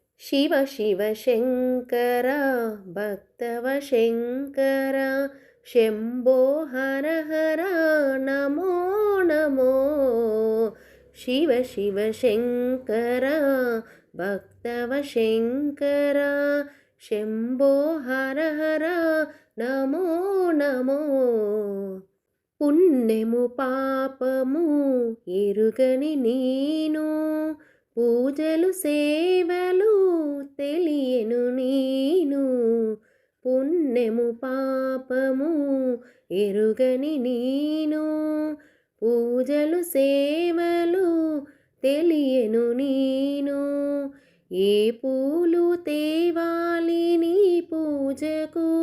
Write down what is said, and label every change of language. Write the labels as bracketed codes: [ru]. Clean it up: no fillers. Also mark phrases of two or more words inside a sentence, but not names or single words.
[sa] शिव शिव शङ्कर भक्तव शङ्कर शम्भो हर हर नमो नमो शिव शिव शङ्कर भक्तव शङ्कर शम्भो हर हर नमो नमो [te] పుణ్యము పాపము ఎరుగని నేను పూజలు సేవలు తెలియను నేను పుణ్యము పాపము ఎరుగని నేను పూజలు సేవలు తెలియను నేను ఏ పూలు తేవాలి నీ పూజకు